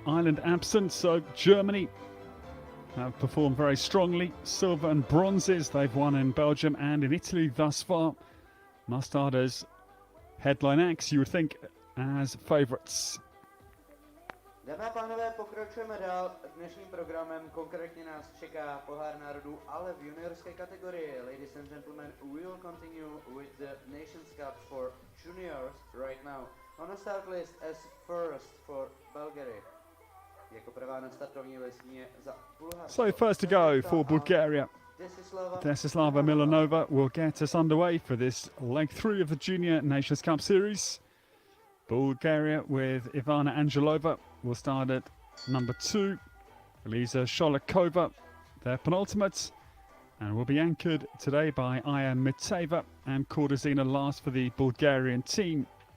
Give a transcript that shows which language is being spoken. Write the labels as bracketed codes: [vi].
[en] Ireland absent, so Germany have performed very strongly. Silver and bronzes they've won in Belgium and in Italy thus far. Must start as headline acts, you would think, as favourites. [cs] Dámy a pánové, pokračujeme dál dnešním programem. Konkrétně nás čeká pohár národů, ale v juniorské kategorii. [en] Ladies and gentlemen, we will continue with the Nations Cup for juniors right now. On the start list as first for Bulgaria. [cs] Jako prvá na startovní listině za Bulharsko. [en] So first to go for Bulgaria. Desislava Milanova will get us underway for this leg 3 of the Junior Nations Cup series. Bulgaria with Ivana Angelova will start at number 2. Eliza Sholakova, their penultimate, and will be anchored today by Aya Miteva and Kordazina last for the Bulgarian team.